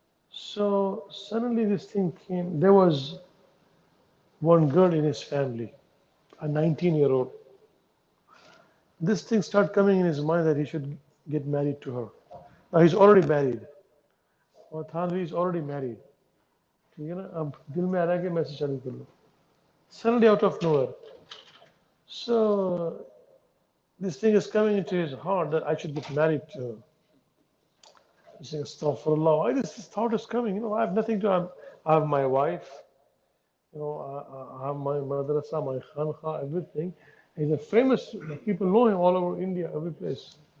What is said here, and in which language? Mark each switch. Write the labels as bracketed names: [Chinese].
[English] So suddenly this thing came. There was one girl in his family, a 19-year-old. This thing started coming in his mind that he should get married to her. Now he's already married. [Hindi] और [English] Thanvi is already married. [Hindi] ठीक है ना? अब दिल में आ रहा है कि मैं ऐसे शादी कर लूँ. [English] Suddenly out of nowhere. So this thing is coming into his heart that I should get married to her. He's saying, Astaghfirullah. Why this thought is coming? I have nothing to have. I have my wife. I have my madrasa, my khanqa, everything. He's a famous, people know him all over India, every place.